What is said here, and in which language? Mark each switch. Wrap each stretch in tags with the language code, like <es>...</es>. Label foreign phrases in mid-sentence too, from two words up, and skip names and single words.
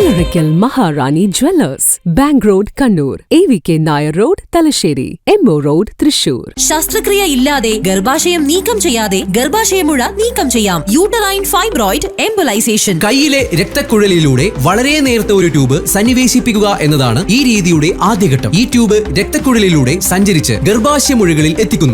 <en>Oracle Maharani Jewellers, Bank Road, Kannur, AVK Nair Road, Talasheri, Emmo Road, Thrissur.</en> <ml>ശസ്ത്രക്രിയ ഇല്ലാതെ ഗർഭാശയം നീക്കം ചെയ്യാതെ ഗർഭാശയമുഴ നീക്കം ചെയ്യാം.</ml> <en>uterine fibroid embolization.</en> <ml>കൈയിലെ രക്തക്കുഴലിലൂടെ വളരെ നേർത്ത ഒരു ട്യൂബ് സന്നിവേശിപ്പിക്കുക എന്നതാണ് ഈ രീതിയുടെ ആദ്യഘട്ടം. ഈ ട്യൂബ് രക്തക്കുഴലിലൂടെ സഞ്ചരിച്ച് ഗർഭാശയ മുഴകളിൽ എത്തിക്കുന്നു.</ml>